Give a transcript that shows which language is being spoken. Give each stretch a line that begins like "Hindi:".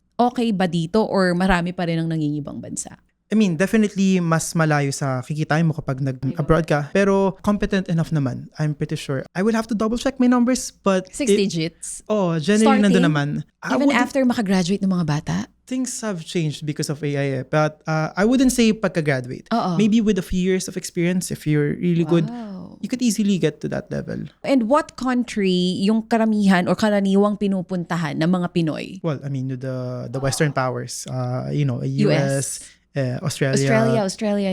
Filipino: Okay ba dito or marami pa rin ang nangingibang bansa?
English: I mean, definitely
Filipino: mas malayo sa kikitain mo kapag nag-abroad ka.
English: Pero competent enough naman, I'm pretty sure. I will have to double check my numbers, but 6 digits? Generally Starting?
Filipino: nandun naman.
English: Even after
Filipino: makagraduate ng mga bata?
English: Things have changed because of AI. But I wouldn't say pagka-graduate. Maybe with a few years of experience, if you're really good, you could easily get to that level. And what country
Filipino: yung karamihan or karaniwang pinupuntahan ng mga Pinoy?
English: Well, I mean, the Western powers, US, Australia,